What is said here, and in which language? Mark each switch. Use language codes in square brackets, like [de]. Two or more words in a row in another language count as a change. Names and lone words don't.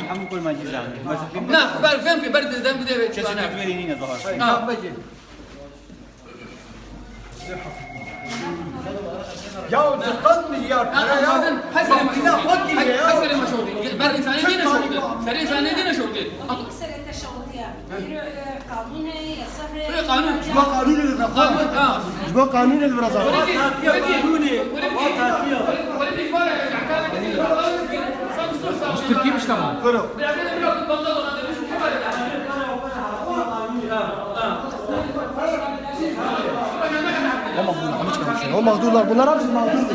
[tr] Ne? Ben bir de Ya 40 milyar para ya. Bankına bak gibi ya. Ben insani değil şurada. Sen insani değil şurada. [ar] قانون ما قانون الرقابة ما قانون الرقابة [tr] Türkiye mi tamam? O mağdurlar, bunlar hepsi mağdurdur.